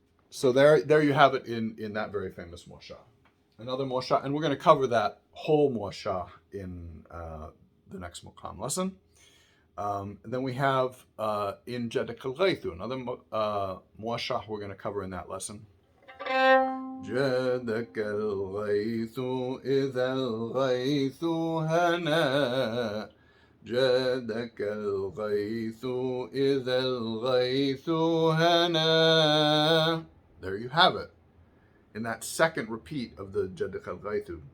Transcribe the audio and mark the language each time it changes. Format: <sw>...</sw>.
<en>So there you have it in that very famous Muashah. Another Muashah, and we're going to cover that whole Muashah in the next Maqam lesson. Then we have in Jadak al-Ghaythu, another muashah we're going to cover in that lesson.</en> <ar>جادك الغيث إذا الغيث هنا جادك الغيث إذا الغيث هنا.</ar> <en>There you have it. In that second repeat of the جادك الغيث.</en>